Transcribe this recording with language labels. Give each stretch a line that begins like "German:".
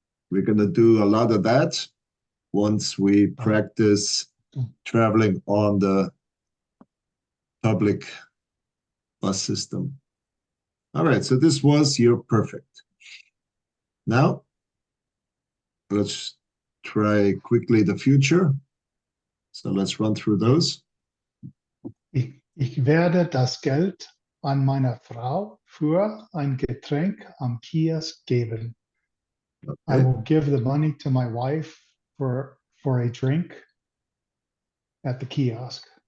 English: We're gonna do a lot of that once we practice traveling on the public bus system. All right, so this was your perfect. Now, let's try quickly the future. So let's run through those.
German: Ich werde das Geld an meine Frau für ein Getränk am Kiosk geben.
English: I Okay, will give the money to my wife for a drink at the kiosk.